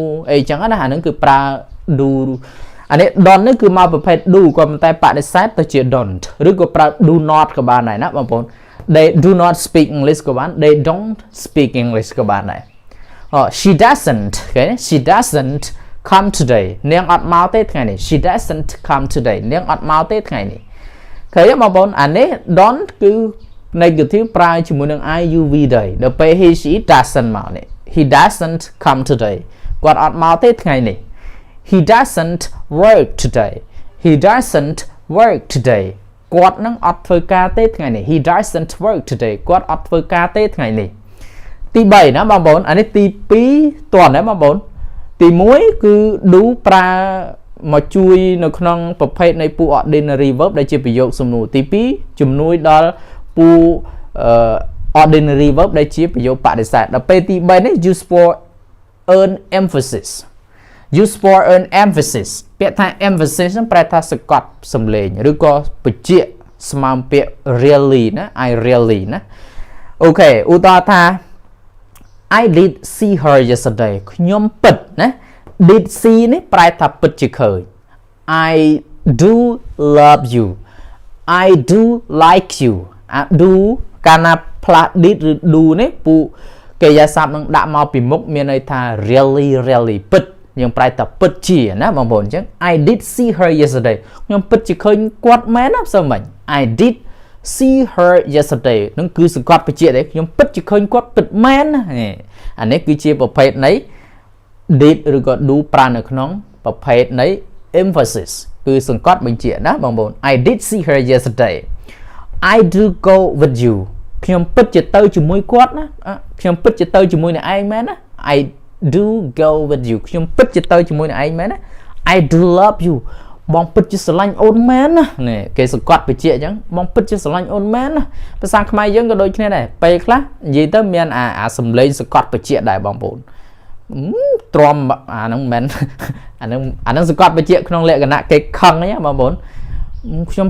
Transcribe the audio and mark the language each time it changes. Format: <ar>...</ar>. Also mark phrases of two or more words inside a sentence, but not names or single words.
<km>អីចឹងណាអាហ្នឹងគឺប្រើ do អានេះ don't នេះគឺមកប្រភេទ do ក៏ប៉ុន្តែបដិសេធទៅជា don't ឬក៏ប្រើ</km> <en>do not</en> <km>ក៏បានដែរណាបងប្អូន</km> <en>they do not speak English</en> <km>ក៏បាន</km> <en>they don't speak English</en> <km>ក៏បានដែរ</km> <en>she doesn't</en> <km>ឃើញ</km> <en>she doesn't come today</en> <km>នាងអត់មកទេថ្ងៃនេះ</km> <en>she doesn't come today</en> <km>នាងអត់មកទេថ្ងៃនេះឃើញទេ បងប្អូនអានេះ don't គឺ negative ប្រើជាមួយនឹង</km> <en>I you we they</en> <km>ដល់ពេល</km> <en>he she doesn't</en> <km>មកនេះ</km> <en>he doesn't come today</en> <km>គាត់អត់មកទេថ្ងៃនេះ</km> <en>he doesn't work today he doesn't work today</en> <km>គាត់នឹងអត់ធ្វើការទេថ្ងៃនេះ</km> <en>he doesn't work today</en> <km>គាត់អត់ធ្វើការទេថ្ងៃនេះទី3ណាបងប្អូនអានេះទី2តើណាបងប្អូនទី1គឺ do ប្រើមកជួយនៅក្នុងប្រភេទនៃពូ</km> <en>ordinary verb</en> <km>ដែលជាប្រយោគសំណួរទី2ជំនួយដល់ពូ</km> <en>ordinary verb</en> <km>ដែលជាប្រយោគបដិសេធដល់ពេលទី3នេះ</km> <en>use for earn emphasis use for earn emphasis</en> <km>ពាក្យថា emphasis ហ្នឹងប្រែថាសកត់សំឡេងឬក៏បញ្ជាក់ស្មើពាក្យ really ណា</km> <en>I really</en> <km>ណាអូខេឧទាហរណ៍ថា</km> <en>I did see her yesterday</en> <km>ខ្ញុំពិតណា</km> <en>did see</en> <km>នេះប្រែថាពិតជាឃើញ</km> <en>I do love you I do like you</en> <km>do កាលណាផ្លាស់ did ឬ do នេះពូកិរិ យាសព្ទនឹងដាក់មកពីមុខមានន័យថា really ពិតយើងប្រែថាពិតជាណាបងប្អូនអញ្ចឹង</km> <en>I did see her yesterday</en> <km>ខ្ញុំពិតជាឃើញគាត់មែនណាសូមមិញ</km> <en>I did see her yesterday</en> <km>នឹងគឺសង្កត់បញ្ជាក់ទេខ្ញុំពិតជាឃើញគាត់ពិតមែនណាអានេះគឺជាប្រភេទនៃ did ឬក៏ do ប្រើ នៅក្នុងប្រភេទនៃ emphasis គឺសង្កត់បញ្ជាក់ណាបងប្អូន</km> <en>I did see her yesterday I do go with you</en> <km>ខ្ញុំពិតជាទៅជាមួយគាត់ណាខ្ញុំពិតជាទៅជាមួយនឹងឯងមែនណា</km> <en>I do go with you</en> <km>ខ្ញុំពិតជាទៅជាមួយនឹងឯងមែនណា I</km> <en>do love you</en> <km>បងពិតជាស្រឡាញ់អូនមែនណានេះគេសង្កត់បញ្ជាក់អញ្ចឹងបងពិតជាស្រឡាញ់អូនមែនណាភាសាខ្មែរយើងក៏ដូចគ្នាដែរពេលខ្លះនិយាយទៅមានអា សំឡេងសង្កត់បញ្ជាក់ដែរបងប្អូនទ្រាំអាហ្នឹងមិនអាហ្នឹងសង្កត់បញ្ជាក់ក្នុងលក្ខណៈគេខឹងហ្នឹងបងប្អូនខ្ញុំ</km>